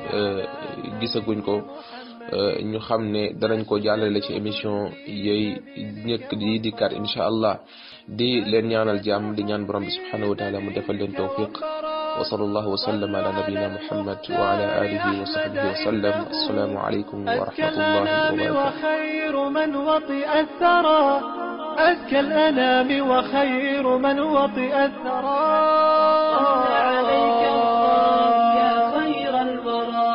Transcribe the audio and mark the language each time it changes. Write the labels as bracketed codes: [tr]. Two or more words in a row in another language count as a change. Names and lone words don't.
[wo] gisaguñ ko ñu xam ne danañ ko jàllale ci émission yooyu ñëkk di dikkaat [ar] إن شاء الله [wo] di leen ñaanal jàmm di ñaan borom bi [ar] سبحانه وتعالى [wo] mu defal leen tawfiq [ar] وصلى الله وسلم على نبينا محمد وعلى آله وصحبه وسلم السلام عليكم ورحمة الله وبركاته أزكى الأنام وخير من وطئ الثرى عليك الله يا خير الورى